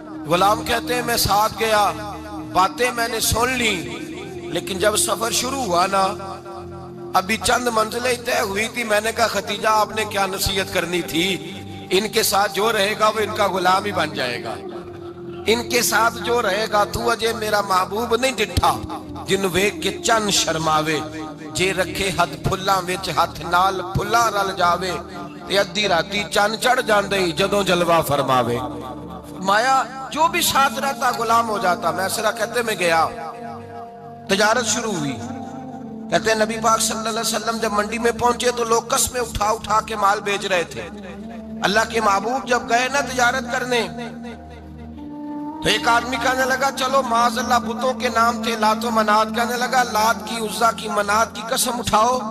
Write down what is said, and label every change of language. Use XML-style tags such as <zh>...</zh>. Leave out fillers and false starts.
<ur>غلام کہتے ہیں میں ساتھ گیا, باتیں میں نے سن لی, لیکن جب سفر شروع ہوا نا ابھی چند منزلیں طے ہوئی تھی. میں نے کہا خدیجہ آپ نے کیا نصیحت کرنی تھی, ان کے ساتھ جو رہے گا وہ ان کا غلام ہی بن جائے گا, ان کے ساتھ جو رہے گا.</ur> <pa>تو اجے میرا محبوب نہیں ڈٹھا جن ویکھ کے چن شرماوے, جے رکھے حد پھلاں وچ ہاتھ نال پھلاں رل جاوے, تے ادھی راتی چن چڑھ جاندے جدوں جلوہ فرماوے.</pa> <ur>فرمایا جو بھی ساتھ رہتا غلام ہو جاتا. میسرہ کہتے میں گیا, تجارت شروع ہوئی. کہتے ہیں نبی پاک صلی اللہ علیہ وسلم جب منڈی میں پہنچے تو لوگ قسمیں اٹھا اٹھا کے مال بیچ رہے تھے. اللہ کے محبوب جب گئے نا تجارت کرنے تو ایک آدمی کہنے لگا چلو معاذ اللہ بتوں کے نام تھے لات و منات, کہنے لگا لات کی, عزا کی, منات کی قسم اٹھاؤ.</ur>